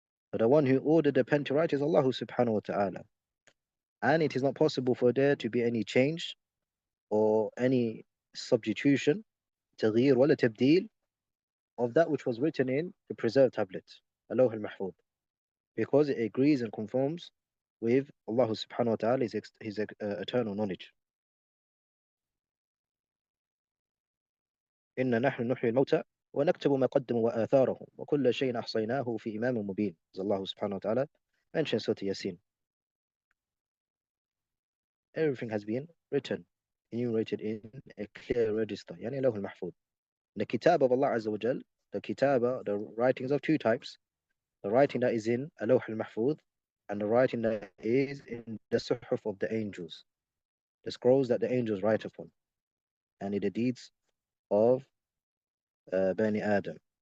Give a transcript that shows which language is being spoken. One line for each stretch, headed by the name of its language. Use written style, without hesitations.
English: But the one who ordered the pen to write is Allah subhanahu wa ta'ala. And it is not possible for there to be any change or any substitution,
Arabic: تغيير ولا تبديل,
English: of that which was written in the preserved tablet, al-Lawh al-Mahfud, because it agrees and conforms with Allah subhanahu wa ta'ala, his eternal knowledge.
Arabic: إِنَّا نَحْنُ نُحْيِي الْمَوْتَى وَنَكْتُبُ مَا قَدَّمُوا وَآثَارَهُم وَكُلَّ شَيْءٍ أَحْصَيْنَاهُ فِي إِمَامٍ مُبِينٍ,
English: as Allah subhanahu wa ta'ala mentions Surah Yasin. Everything has been written, enumerated in a clear register,
Arabic: يعني لوح المحفوظ.
English: The kitab of Allah Azza wa Jal, the kitaba, the writings of two types: the writing that is in al-Lawh al-Mahfuz and the writing that is in the suhuf of the angels, the scrolls that the angels write upon, and in the deeds of Bani Adam.